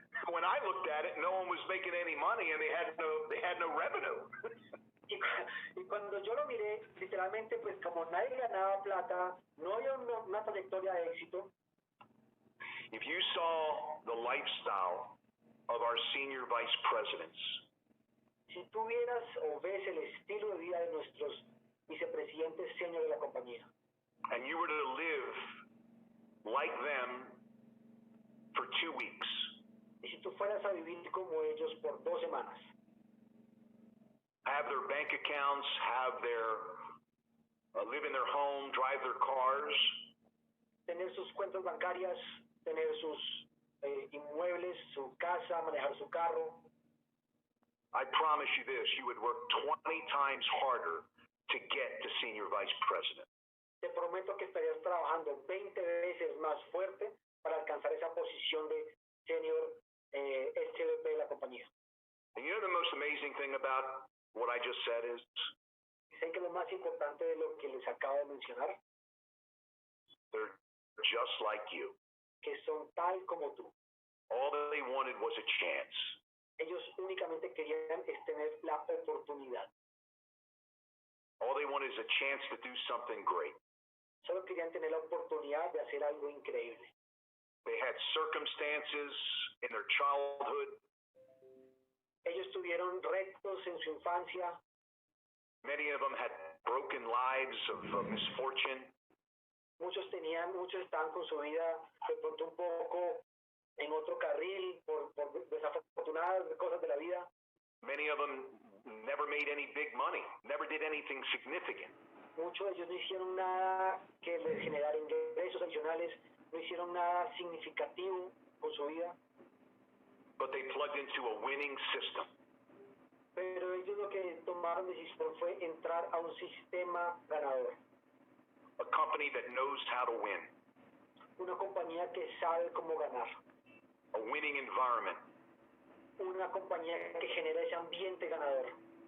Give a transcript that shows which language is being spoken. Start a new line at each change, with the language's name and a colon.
English: When I looked at it, no one was making any money and they had no revenue.
Spanish: Y cuando yo lo miré, literalmente, pues como nadie ganaba plata, no había una trayectoria de éxito.
English: If you saw the lifestyle of our senior vice presidents,
Spanish: si tú vieras o ves el estilo de vida de nuestros vicepresidentes senior de la compañía,
English: and you were to live like them for 2 weeks,
Spanish: y si tú fueras a vivir como ellos por 2 semanas,
English: have their bank accounts, have their live in their home, drive their cars,
Spanish: tener sus cuentas bancarias, tener sus inmuebles, su casa, manejar su carro.
English: I promise you this, you would work 20 times harder to get to senior vice president.
Spanish: Te prometo que estarías trabajando 20 veces más fuerte para alcanzar esa posición de senior SVP de la compañía.
English: And you know the most amazing thing about what I just said is?
Spanish: ¿Saben que lo más importante de lo que les acabo de mencionar?
English: They're just like you.
Spanish: Que son tal como tú.
English: All that they wanted was a chance.
Spanish: Ellos únicamente querían tener la oportunidad.
English: All they wanted is a chance to do something great.
Spanish: Solo querían tener la oportunidad de hacer algo increíble.
English: They had circumstances in their childhood.
Spanish: Ellos tuvieron retos en su infancia.
English: Many of them had broken lives of misfortune.
Spanish: Muchos estaban con su vida de pronto un poco en otro carril por desafortunadas cosas de la vida.
English: Many of them never made any big money, never did anything significant.
Spanish: Muchos de ellos no hicieron nada que les generara ingresos adicionales, no hicieron nada significativo con su vida.
English: But they plugged into a winning system.
Spanish: Pero ellos lo que tomaron decisión fue entrar a un sistema ganador.
English: A company that knows how to win.
Spanish: Una compañía que sabe cómo ganar.
English: A winning environment.
Spanish: Una compañía que genera ese ambiente ganador.